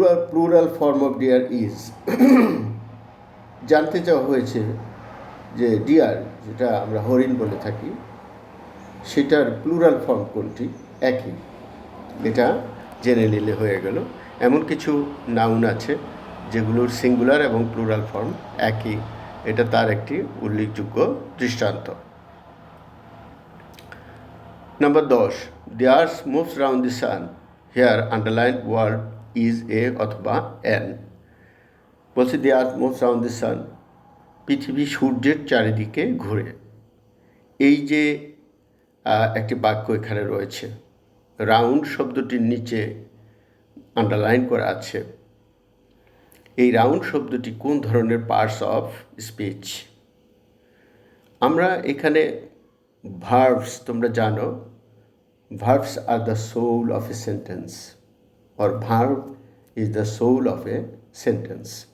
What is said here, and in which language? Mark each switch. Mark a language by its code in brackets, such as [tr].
[en] Plural form of deer is. [bn] জানতে চাওয়া হয়েছে যে ডিয়ার, যেটা আমরা হরিণ বলে থাকি, সেটার প্লুরাল ফর্ম কোনটি। একই, এটা জেনে নিলে হয়ে গেল। এমন কিছু নাউন আছে যেগুলোর সিঙ্গুলার এবং প্লুরাল ফর্ম একই, এটা তার একটি উল্লেখযোগ্য দৃষ্টান্ত। [en] নাম্বার 10, the earth moves round the sun. Here underlined word is a অথবা an. বলছি the earth moves round the sun, [bn] পৃথিবী সূর্যের চারিদিকে ঘুরে। এই যে একটি বাক্য এখানে রয়েছে, রাউন্ড শব্দটির নিচে আন্ডারলাইন করা আছে। এই রাউন্ড শব্দটি কোন ধরনের পার্টস অফ স্পিচ? আমরা এখানে ভার্বস, তোমরা জানো [en] Verbs are the soul of a sentence, or verb is the soul of a sentence.